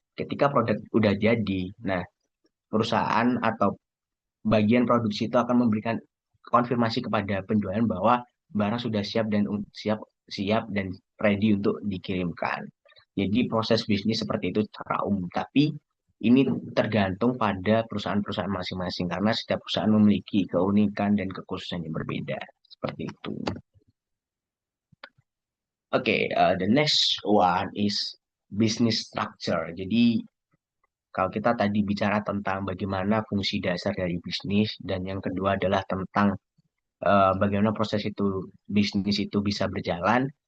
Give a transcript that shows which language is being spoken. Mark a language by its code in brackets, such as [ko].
[id] Ketika produk udah jadi, nah perusahaan atau bagian produksi itu akan memberikan konfirmasi kepada penjualan bahwa barang sudah siap siap dan ready untuk dikirimkan. Jadi proses bisnis seperti itu secara umum, tapi ini tergantung pada perusahaan-perusahaan masing-masing karena setiap perusahaan memiliki keunikan dan kekhususan yang berbeda. Seperti itu. [en] Oke, the next one is business structure. [id] Jadi kalau kita tadi bicara tentang bagaimana fungsi dasar dari bisnis dan yang kedua adalah tentang bagaimana proses itu bisnis itu bisa berjalan.